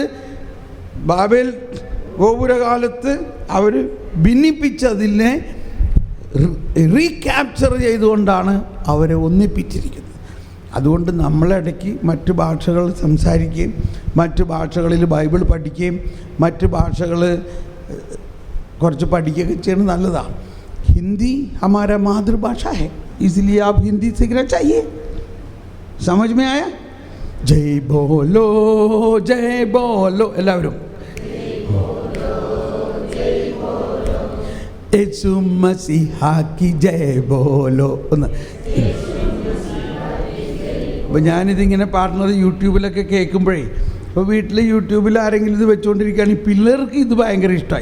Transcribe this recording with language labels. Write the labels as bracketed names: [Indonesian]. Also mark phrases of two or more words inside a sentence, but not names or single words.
[Malayalam] ബാബേൽ ഗോപുരകാലത്ത് അവർ ഭിന്നിപ്പിച്ചതിനെ റീക്യാപ്ചർ ചെയ്തുകൊണ്ടാണ് അവരെ ഒന്നിപ്പിച്ചിരിക്കുന്നത്. അതുകൊണ്ട് നമ്മളിടയ്ക്ക് മറ്റ് ഭാഷകൾ സംസാരിക്കുകയും മറ്റ് ഭാഷകളിൽ ബൈബിൾ പഠിക്കുകയും മറ്റ് ഭാഷകൾ കുറച്ച് പഠിക്കുകയൊക്കെ ചെയ്യുന്നത് നല്ലതാണ്. [Hindi] हिंदी हमारा मातृभाषा है, इसलिए आप हिंदी सीखना चाहिए. समझ में आया? जय बोलो എല്ലാവരും यीशु मसीहा की जय बोलो ഒന്ന്. [Malayalam] അപ്പോൾ ഞാനിതിങ്ങനെ പാടുന്നത് യൂട്യൂബിലൊക്കെ കേൾക്കുമ്പോഴേ, ഇപ്പോൾ വീട്ടിൽ യൂട്യൂബിൽ ആരെങ്കിലും ഇത് വെച്ചുകൊണ്ടിരിക്കുകയാണെങ്കിൽ പിള്ളേർക്ക് ഇത് ഭയങ്കര ഇഷ്ടമായി.